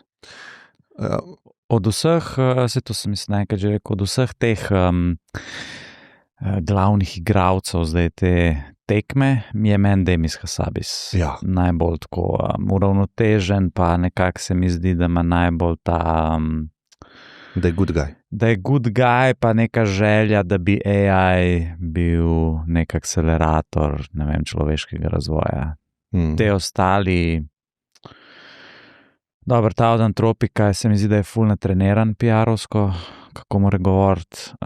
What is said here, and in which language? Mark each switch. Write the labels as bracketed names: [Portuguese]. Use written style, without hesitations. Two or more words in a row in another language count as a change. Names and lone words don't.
[Slovenian] Od vseh, to sem enkrat že rekel, od vseh teh glavnih igralcev zdaj te tekme, mi je meni Demis Hassabis najbolj tako uravnotežen, pa nekako se mi zdi, da ima najbolj ta... Da je [English] good guy. [Slovenian] Da je [English] good guy, [Slovenian] pa neka želja, da bi AI bil nek akcelerator, ne vem, človeškega razvoja. Te ostali, dobro, ta od Antropika, se mi zdi, da je ful natreniran PR-ovsko, kako mora govoriti.